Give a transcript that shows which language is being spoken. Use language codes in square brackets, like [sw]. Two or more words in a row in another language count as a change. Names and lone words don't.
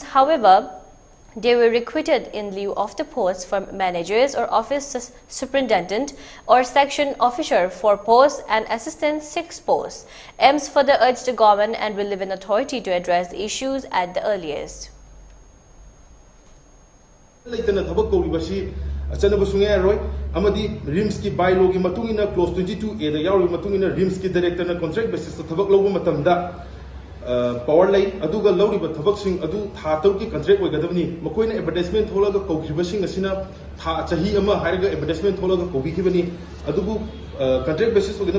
[en] However, they were recruited in lieu of the posts for managers or office superintendent or section officer 4 posts and assistant 6 posts. AIMS further urged the government and relevant authority to address the issues at the earliest. [mni] RIMS की bylaw की matungina clause 22A da yauri matungina RIMS की director na [en] contract basis [mni] ta thabak lobu matamda power lay aduga lawriba thabak sing adu tha taru ki contract oigadabni makoina advertisement tholaga kawkhiba sing asina tha chahi ama hairaga advertisement tholaga kawbikibani adugu [en] contract basis [mni] ogina